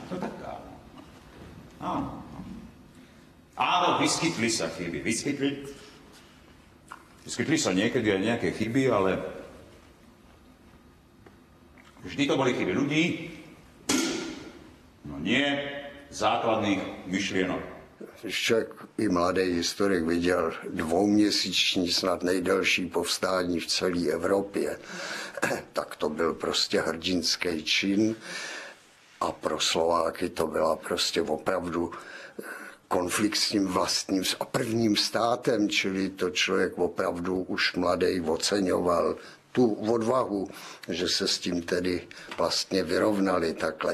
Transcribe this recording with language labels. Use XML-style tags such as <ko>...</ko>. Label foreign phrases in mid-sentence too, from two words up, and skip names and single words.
<sk>No tak áno. Áno, vyskytli sa chyby. Vyskytli sa niekedy aj nejaké chyby, ale vždy to boli chyby ľudí, no nie základných myšlienok.</sk> <cs>Člověk i mladý historik viděl dvouměsíční, snad nejdelší povstání v celé Evropě, tak to byl prostě hrdinský čin a pro Slováky to byla prostě opravdu konflikt s tím vlastním a prvním státem, čili to člověk opravdu už mladý oceňoval tu odvahu, že se s tím tedy vlastně vyrovnali takhle.</cs>